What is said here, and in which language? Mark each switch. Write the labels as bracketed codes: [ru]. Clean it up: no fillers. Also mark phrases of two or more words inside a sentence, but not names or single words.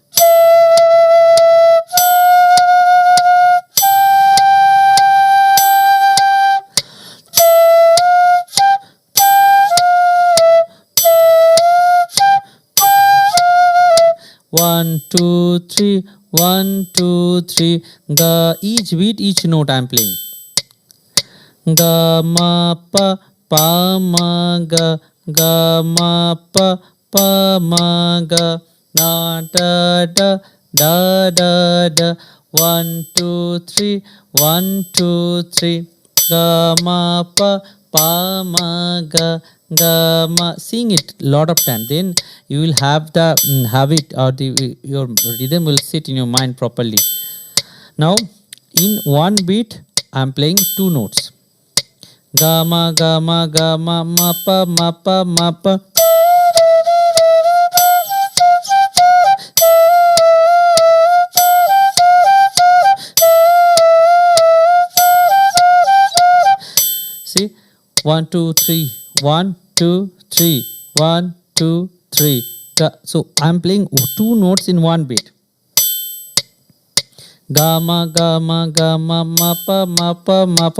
[en] 1 2 3, 1 2 3. Ga, each beat, each note I am playing. Ga ma pa pa ma ga, ga ma pa pa ma ga, na da da da da da. 1 2 3, 1 2 3. Ga ma pa pa ma ga, ga ma. Sing it lot of time, then you will have the habit, or your rhythm will sit in your mind properly. Now in one beat I am playing two notes. Ga ma ga ma ga ma ma pa ma pa ma pa. See, 1 2 3, 1 2 3, 1 2 3. So I am playing two notes in one beat. Ga ma ga ma ga ma ma pa ma pa ma pa.